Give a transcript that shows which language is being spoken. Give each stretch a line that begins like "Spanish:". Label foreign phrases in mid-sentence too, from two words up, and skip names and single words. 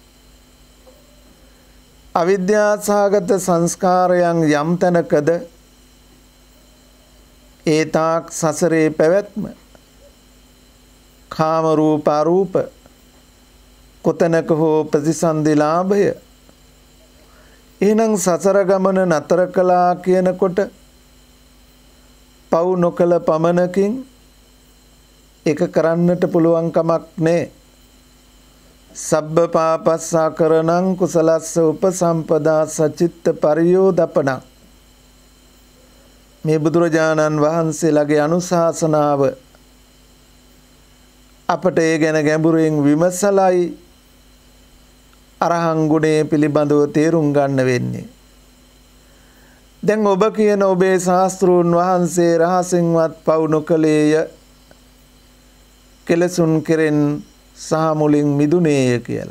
Sinhala: අවිද්‍යාසහගත සංස්කාරයන් යම් තැනකද ඒ තාක් සසරේ පැවැත්ම, කාම රූප අරූප කොතැනක හෝ ප්‍රතිසන්දි ලාභය. එහෙනම් සසර ගමන නතර කළා කියනකොට පව් නොකළ පමණකින් ඒක කරන්නට පුළුවන් කමක් නැහැ.
Pali: සබ්බ පාපස්සා කරණං කුසලස්ස උපසම්පදා සචිත්ත පරියෝදපණං.
Sinhala: මේ බුදුරජාණන් වහන්සේලාගේ අනුශාසනාව අපට ඒ ගැන ගැඹුරින් විමසලයි අරහං ගුණය පිළිබඳව තේරුම් ගන්න වෙන්නේ. දැන් ඔබ කියන ඔබේ ශාස්ත්‍රූන් වහන්සේ රහසින්වත් පව් නොකළේය, කෙලසුන් කෙරෙන් සහ මුලින් මිදුනේය කියලා.